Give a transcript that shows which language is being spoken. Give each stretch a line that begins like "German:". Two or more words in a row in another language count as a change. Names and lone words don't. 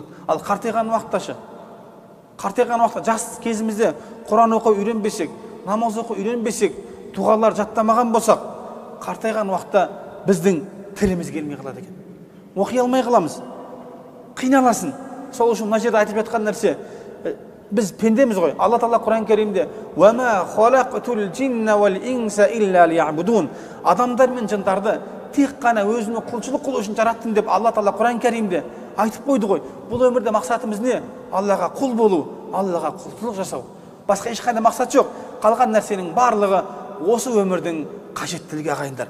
Kazakh: Ал қартайған уақытташы, қартайған уақытта жас кезімізде Құран оқу үйренбесек, намаз оқу үйренбесек, дұғалар жаттамаған болсақ, қартайған уақытта біздің тіліміз келмей қалады екен. Оқи алмай қаламыз. Қиналасың. Сол үшін мына жерде айтып жатқан нәрсе, біз пендеміз ғой.
Arabic: Алла Тағала Құран Кәрімде "وما خلقت الجن والإنس إلا ليعبدون",
Kazakh: адамдар мен жындарды тек қана өзіне құлшылық қылу үшін жараттым деп Алла Тағала Құран Кәрімде айтып қойды ғой. Бұл өмірде мақсатымыз не? Аллаға құл болу, Аллаға құлшылық жасау. Басқа ешқандай мақсат жоқ. Қалған нәрсенің барлығы осы өмірдің қажеттілігі ағайындар.